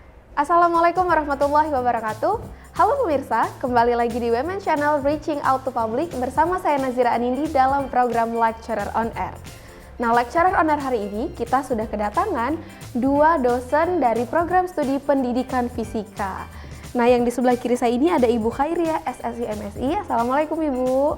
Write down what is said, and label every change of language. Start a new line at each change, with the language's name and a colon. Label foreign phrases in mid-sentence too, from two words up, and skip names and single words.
Arabic: السلام عليكم ورحمة الله وبركاته.
Indonesian: Halo pemirsa, kembali lagi di Women Channel Reaching Out to Public bersama saya Nazira Anindi dalam program Lecturer on Air. Nah, Lecturer on Air hari ini kita sudah kedatangan dua dosen dari program studi pendidikan fisika. Nah, yang di sebelah kiri saya ini ada Ibu Khairia, SSI MSI. Assalamualaikum Ibu.